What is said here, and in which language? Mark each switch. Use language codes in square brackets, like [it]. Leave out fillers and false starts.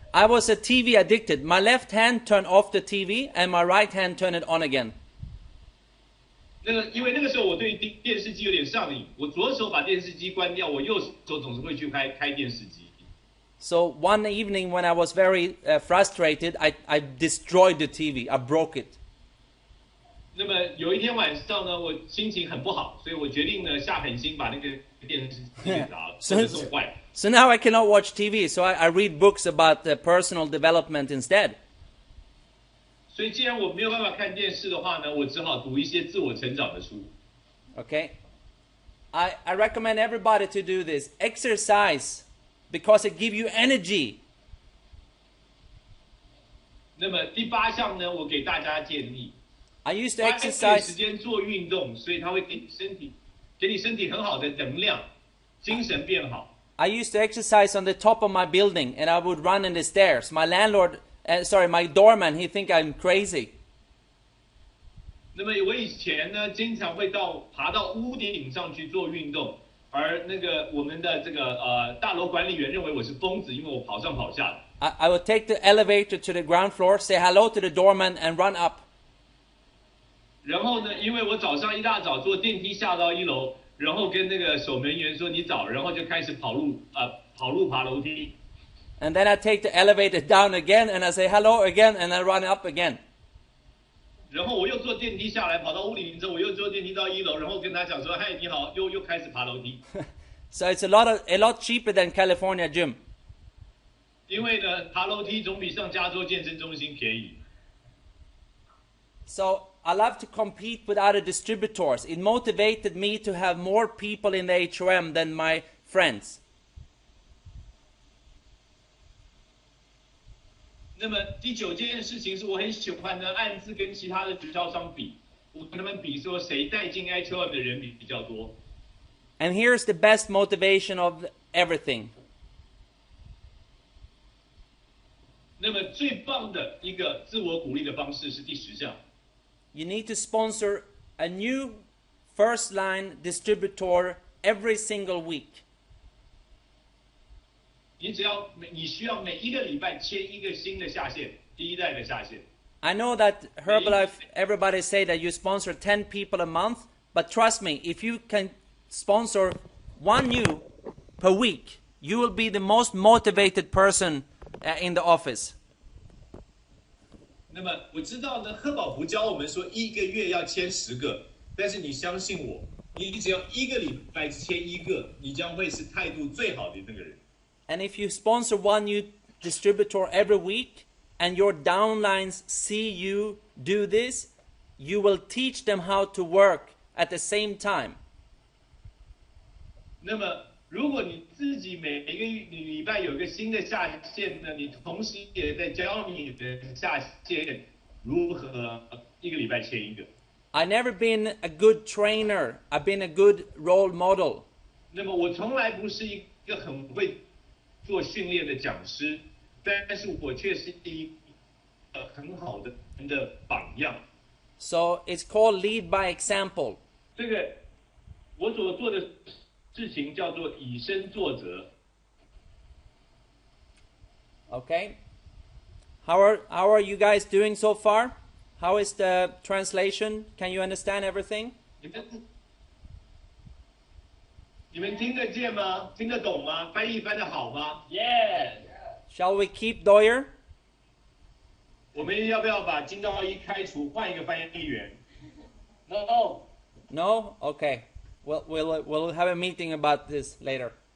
[en] I was a TV addicted. My left hand turned off the TV and my right hand turned it on again. [zh] 因为那个时候我对电视机有点上瘾，我左手把电视机关掉，我右手总是会去开电视机。 [en] So one evening when I was very frustrated, I destroyed the TV. I broke it. [zh] 那么有一天晚上呢，我心情很不好，所以我决定呢下狠心把那个电视机给砸了，或者弄坏。 [en] So now I cannot watch TV, so I read books about personal development instead. [zh] 所以既然我没有办法看电视的话呢，我只好读一些自我成长的书。 [en] Okay? I recommend everybody to do this. Exercise, because it gives you energy. [zh] 那么第8项呢，我给大家建议。 [en] I used to [zh] 花 [en] exercise. [zh] 时间做运动，所以它会给你身体很好的能量，精神变好。 [en] I used to exercise on the top of my building, and I would run in the stairs. My my doorman, he think I'm crazy. [zh] 那么我以前呢，经常会爬到屋顶上去做运动，而那个我们的这个大楼管理员认为我是疯子，因为我跑上跑下的。 [en] I would take the elevator to the ground floor, say hello to the doorman, and run up. [zh] 然后呢，因为我早上一大早坐电梯下到1楼，然后跟那个守门员说你早，然后就开始爬楼梯。 [en] And then I take the elevator down again, and I say hello again, and I run up again. [zh] 然后我又坐电梯下来，跑到屋顶之后，我又坐电梯到1楼，然后跟他讲说：“嗨，你好，又开始爬楼梯。” [en] So it's a lot cheaper than California gym. [zh] 因为呢，爬楼梯总比上加州健身中心便宜。 [en] So I love to compete with other distributors. It motivated me to have more people in the HOM than my friends. [zh] 那么第9件事情是我很喜欢呢，暗自跟其他的直销商比，我跟他们比说谁带进 HOM 的人比较多。 [en] And here's the best motivation of everything. [zh] 那么最棒的一个自我鼓励的方式是第10项。 [en] You need to sponsor a new first line distributor every single week. [zh] 你需要每一个礼拜签一个新的下线，第一代的下线。 [en] I know that Herbalife, everybody say that you sponsor 10 people a month, but trust me, if you can sponsor one new per week, you will be the most motivated person in the office. [zh] 那么我知道呢，贺宝福教我们说一个月要签10个，但是你相信我，你只要一个礼拜签一个，你将会是态度最好的那个人。 [en] And if you sponsor one new distributor every week, and your downlines see you do this, you will teach them how to work at the same time. [zh] 那么，如果你自己每一个礼拜有一个新的下线呢，你同时也在教你的下线如何一个礼拜签一个。 [en] I've never been a good trainer. I've been a good role model. [zh] 那么我从来不是一个很会做训练的讲师。但是我却是一个很好的人的榜样。 [en] So it's called lead by example. [zh] 这个我所做的事情叫做以身作则。 [en] Okay. How are you guys doing so far? How is the translation? Can you understand everything? [zh] 你们听得见吗？听得懂吗？翻译翻得好吗 [en] Shall we keep Doyer? [zh] 我们要不要把金道一开除，换一个翻译员 [en] No. No? Okay. We'll have a meeting about this later.